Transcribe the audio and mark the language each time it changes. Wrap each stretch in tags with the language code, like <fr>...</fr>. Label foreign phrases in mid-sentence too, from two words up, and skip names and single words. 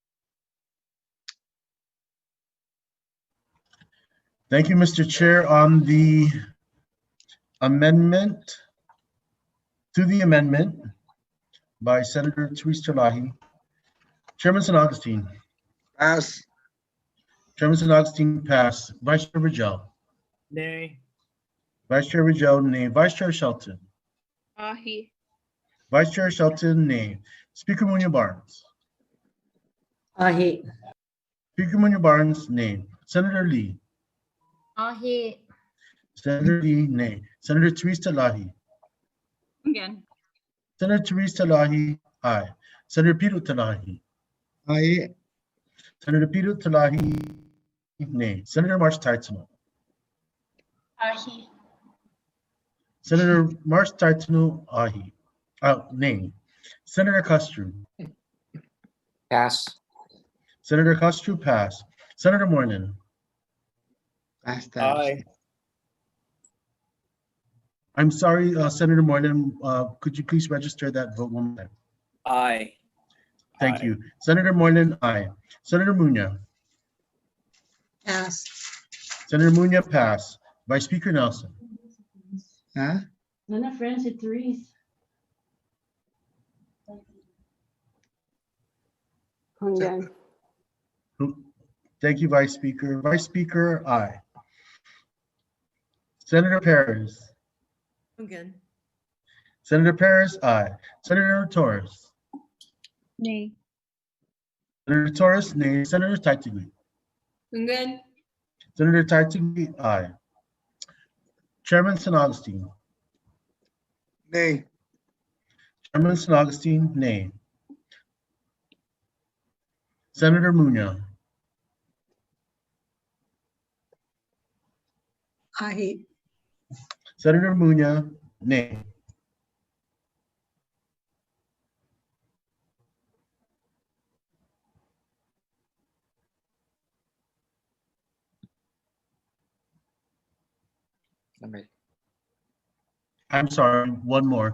<en>Thank you, Mr. Chair. On the amendment, to the amendment by Senator Teresa Talahi, Chairman San Agustin. Pass. Chairman San Agustin, pass. Vice Chair Rigel. Nay. Vice Chair Rigel, nay. Vice Chair Shelton. Aye. Vice Chair Shelton, nay. Speaker Munoz-Barnes. Aye. Speaker Munoz-Barnes, nay. Senator Lee. Aye. Senator Lee, nay. Senator Teresa Talahi. Again. Senator Teresa Talahi, aye. Senator Peter Talahi. Aye. Senator Peter Talahi, nay. Senator Marsh Taitano. Aye. Senator Marsh Taitano, aye. Nay. Senator Castro. Pass. Senator Castro, pass. Senator Moorman. Pass. Aye. I'm sorry, Senator Moorman, could you please register that vote one more time? Aye. Thank Aye. you. Senator Moorman, aye. Senator Munoz. Pass. Senator Munoz, pass. Vice Speaker Nelson. Huh? None friends at threes. Again. Thank you, Vice Speaker. Vice Speaker, aye. Senator Perez. Again. Senator Perez, aye. Senator Torres. Nay. Senator Torres, nay. Senator Taitugui. Again. Senator Taitugui, aye. Chairman San Agustin. Nay. Chairman San Agustin, nay. Senator Munoz. Aye. Senator Munoz, nay. I'm sorry, one more.</en>